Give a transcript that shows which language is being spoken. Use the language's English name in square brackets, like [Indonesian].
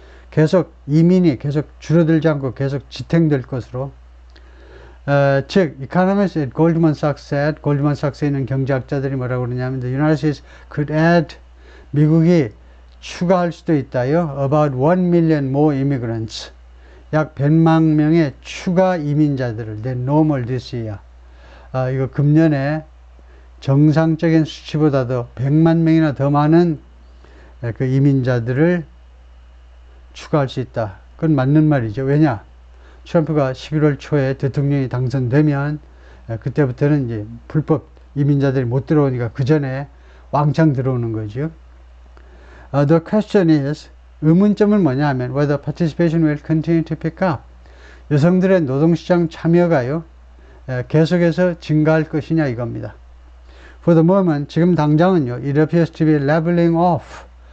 [Korean] 계속 이민이 계속 줄어들지 않고 계속 지탱될 것으로. 즉, economists at Goldman Sachs said, 골드만 삭스에 있는 경제학자들이 뭐라고 그러냐면, the United States could add, 미국이 추가할 수도 있다요. [English] about 1 million more immigrants. [Korean] 약 100만 명의 추가 이민자들을, than normal this year. 이거 금년에 정상적인 수치보다도 100만 명이나 더 많은 그 이민자들을 추가할 수 있다. 그건 맞는 말이죠. 왜냐? 트럼프가 11월 초에 대통령이 당선되면 그때부터는 이제 불법 이민자들이 못 들어오니까 그 전에 왕창 들어오는 거죠. [English] The question is, 의문점은 뭐냐 하면 whether participation will continue to pick up. [Korean] 여성들의 노동시장 참여가요 계속해서 증가할 것이냐 이겁니다. [English] For the moment, 지금 당장은요, it appears to be leveling off.